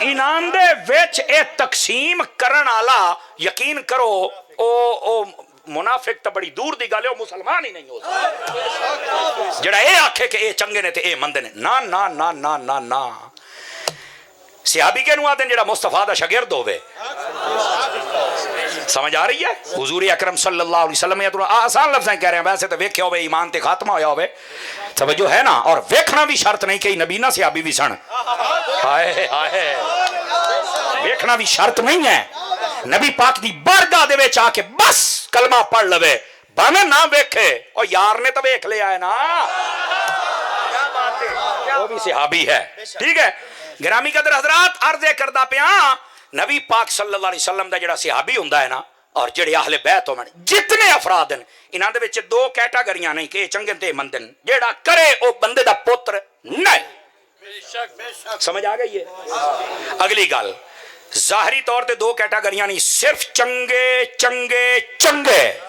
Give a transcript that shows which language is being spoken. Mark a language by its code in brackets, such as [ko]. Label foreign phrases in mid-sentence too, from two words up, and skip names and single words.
[pa] انعام دے وچ اے تقسیم کرن والا، یقین کرو او منافق تو بڑی دور دی گل ہے، مسلمان ہی نہیں ہو سکدا جیہڑا یہ آکھے کہ یہ چنگے نے تے یہ مندے نے. نا نا نا نا نا نا، صحابی کے نوآ جیہڑا مصطفی دا شاگرد ہووے. سمجھ آ رہی ہے؟ حضور اکرم [ar] صلى الله عليه وسلم, [ur] یہ تو آسان لفظ کہہ رہے ہیں, [pa] ویسے تو ویکھیا ہووے ایمان تے خاتمہ ہویا ہووے، سمجھو ہے نا. اور ویکھنا بھی شرط نہیں کہ نابینا صحابی بھی سن۔ ہائے ہائے، ویکھنا بھی شرط نہیں ہے. نبی پاک دی بارگاہ دے وچ آکے بس کلمہ پڑھ لوے، بھاویں نا ویکھے، اور یار نے تو ویکھ لیا ہے نا، وہ بھی صحابی ہے. ٹھیک ہے گرامی قدر حضرات، عرض کردا پیا، نبی پاک [ar] صلى الله عليه وسلم [pa] دا جیہڑا صحابی ہوندا ہے نا، اور جیہڑے اہل بیت ہوون، جتنے افراد ہیں، انہاں دے وچ 2 کیٹاگریاں نہیں کہ چنگے تے مندے نے. جیہڑا کرے وہ بندے دا پتر نہیں. سمجھ آ گئی ہے? اگلی گل، ظاہری طور پہ 2 کیٹاگریاں نہیں، صرف چنگے چنگے چنگے.